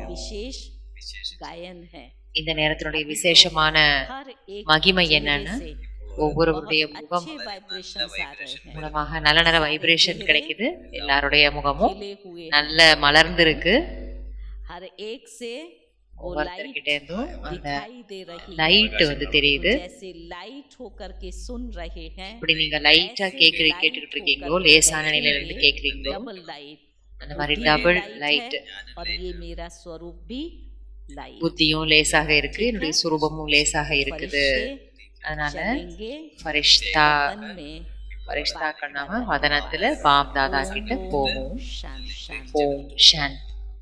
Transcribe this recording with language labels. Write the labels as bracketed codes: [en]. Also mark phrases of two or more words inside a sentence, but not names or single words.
[hi] विशेष गायन है. [ta] இந்த நேரத்தினுடைய விசேஷமான [hi] हर एक [ta] மகிமை [hi] चेहरे [ta] என்னன்னா [hi] से [ta] ஒவ்வொருவருடைய [hi] बहुत [ta] முகம் [hi] अच्छे वाइब्रेशंस आ रहे हैं. [ta] மூலமாக நல்ல நல்ல வைப்ரேஷன் கிடைக்குது. எல்லாருடைய முகமும் [hi] खिले हुए [ta] நல்ல மலர்ந்து இருக்கு. [hi] हर एक से वो [ta] ஒவ்வொருத்தர்கிட்ட [hi] लाइट [ta] இருந்தும் அந்த [hi] दिखाई दे रही है. [ta] லைட் வந்து தெரியுது. [hi] जैसे लाइट होकर के सुन रहे हैं, [ta] இப்படி நீங்க லைட்டா கேட்டுக்கிட்டு இருக்கீங்களோ, லேசான நிலையில இருந்து கேக்குறீங்களோ, [en] double light, [ta] அந்த மாதிரி [en] double light. [hi] और ये मेरा स्वरूप भी लाइट. [ta] புத்தியும் லேசாக இருக்கு, என்னுடைய சுரூபமும் லேசாக இருக்குது. அதனால [hi] चलेंगे ஃபரிஷ்தா वतन में. [ta] ஃபரிஷ்தா கண்ணாம வதனத்துல பாப் தாதா கிட்ட போவோம். [hi] शांत शांत. ओम शांति.